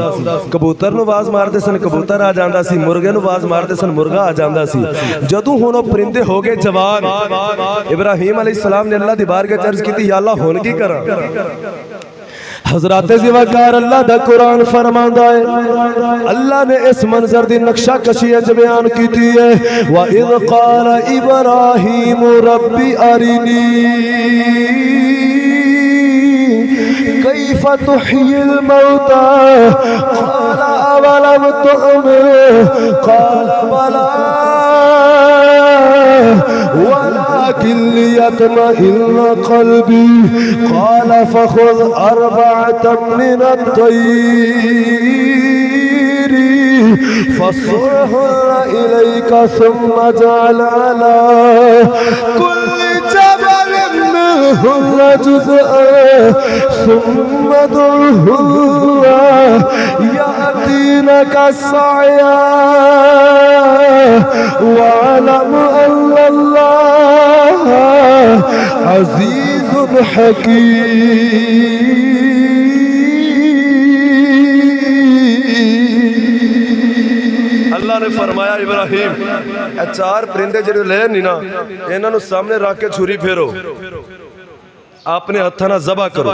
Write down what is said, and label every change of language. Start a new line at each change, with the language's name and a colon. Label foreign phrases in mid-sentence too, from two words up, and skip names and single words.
Punjabi: کبوتر نوں آواز ماردے سن، کبوتر آ جاندا سی، مرغے نوں آواز ماردے سن، مرغا آ جاندا سی. جدوں ہن وہ پرندے ہو گئے جوان، ابراہیم علیہ السلام نے اللہ دی بارگاہ عرض کیتی، یا اللہ ہن کی کراں? حضرات ذی وقار اللہ دا قرآن فرماندا ہے، اللہ نے اس منظر دی نقشہ کشی انج بیان کی ہے,
Arabic: وإذ قال إبراهيم رب أرني كيف تحيي الموتى قال أولم تؤمن قال بلى ولكن ليطمئن قلبي قال فخذ أربعة من الطير فصرهن إليك ثم اجعل على كل جبل منهن جزءا ثم ادعهن يأتينك سعيا واعلم أن الله عزيز حكيم.
Punjabi: اللہ نے فرمایا ابراہیم اے چار پرندے جیہڑے لے نہیں نا انہاں نوں سامنے رکھ کے چھری پھیرو اپنے ہتھاں نال ذبح کرو.